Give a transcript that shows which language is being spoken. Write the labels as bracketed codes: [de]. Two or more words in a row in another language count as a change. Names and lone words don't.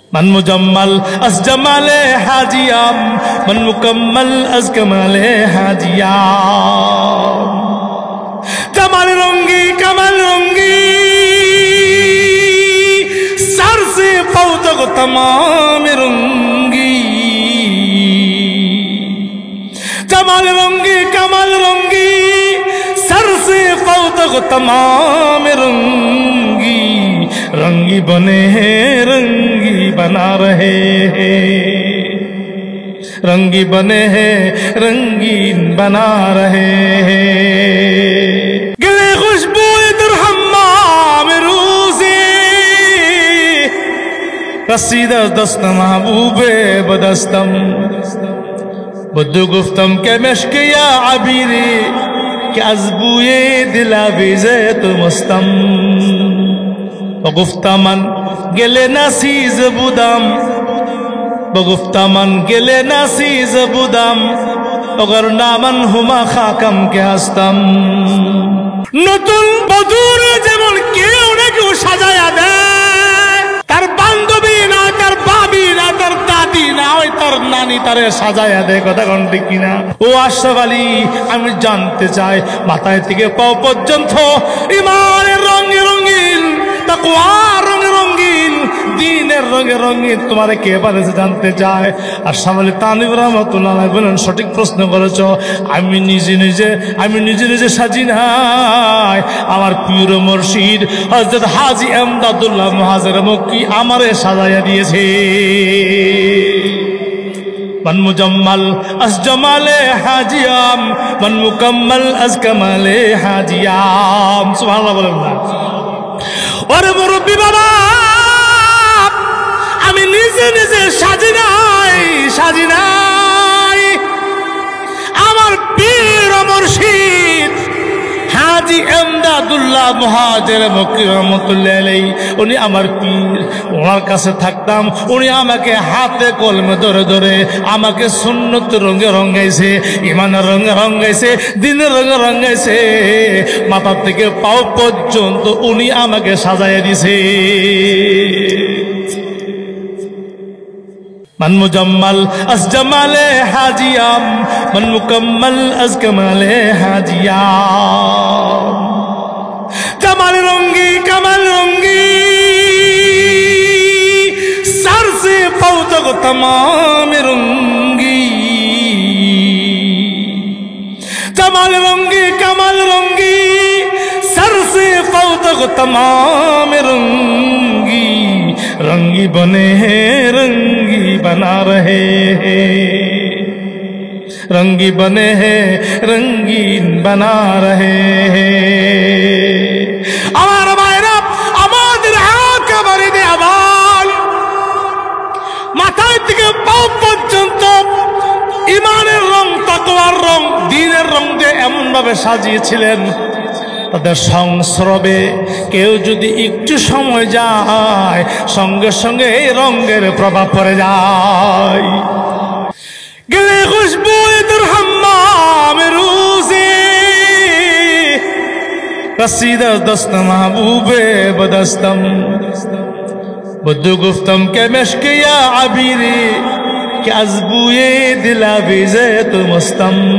[fa] من مجمل از جمال حاجیام من مکمل از کمال حاجیام [ur] جمال رنگی کمال رنگی سر سے پاؤں تک تمام رنگی جمال رنگی کمال رنگی سر سے پاؤں تک تمام رنگی رنگی بنے ہیں رنگی بنا رہے ہیں رنگی بنے ہیں رنگین بنا رہے ہیں [fa] گلے خوشبو در حمام روزی رسید از دست محبوب بدستم بدو گفتم که مشک یا عبیری که از بوی دلاویزه تو مستم بگفتم من گله ناسیز بودم بگفتم من گله ناسیز بودم اگر من هما خاکم که هستم [bn] নতুন বধূর যেমন কেউ না কেউ সাজায়া দেয় তার বান্ধবী না তার ভাবি না তার দাদি না ওই তার নানি তারে সাজায়া দেয় কথা কোন ঠিক কিনা ও আশরাফ আলী আমি জানতে চাই মাথায় থেকে পাও পর্যন্ত ইমানের রঙে রঙিন তাকওয়ার রঙে রঙিন দ্বীনের রঙে রঙিন তোমারে কে বানাইছে জানতে চায় আশরাফ আলী তানভীর [ar] رحمة الله عليه [bn] বলেন সঠিক প্রশ্ন করেছো আমি নিজে নিজে সাজি নাই আমার পীর মুর্শিদ হযরত হাজী এমদাদুল্লাহ মুহাজির মক্কি আমারে সাজায়া দিয়েছে [fa] من مجمل از جمال حاجیام من مکمل از کمال حاجیام [ar] سبحان اللہ [bn] বলেন না ওরে মুরব্বি বাবা আমি নিজে নিজে সাজি নাই আমার পীর মুর্শিদ হাজী এমদাদুল্লাহ মুহাজির মক্কি [ar] رحمة الله عليه [bn] উনি আমার পীর ওনার কাছে থাকতাম উনি আমাকে হাতে কলমে ধরে ধরে আমাকে সুন্নত রঙে রঙাইছে ইমানের রঙে রঙাইছে দ্বীনের রঙে রঙাইছে মাথা থেকে পাও পর্যন্ত উনি আমাকে সাজায়া দিয়েছে [fa] من مجمل از جمال حاجیام من مکمل از کمال حاجیام [ur] جمال رنگی کمال رنگی سر سے پاؤں تک تمام رنگی جمال رنگی کمال رنگی سر سے پاؤں تک تمام رنگی رنگی بنے ہیں رنگی بنا رہے ہیں رنگی بنے ہیں رنگین بنا رہے ہیں [bn] আমার ভাইরা আমাদের একেবারে দেওয়াল মাথায় থেকে পাও পর্যন্ত ইমানের রং তাকওয়ার রং দ্বীনের রং দিয়ে এমন ভাবে সাজিয়েছিলেন তাদের সংস্রবে কেউ যদি একটু সময় যায় সঙ্গে সঙ্গে এই রঙের প্রভাব পড়ে যায় [fa] گلی خوشبو در حمام روزی رسید از دست محبوب بدستم بدو گفتم که مشک یا عبیری که از بوی دلاویزه تو مستم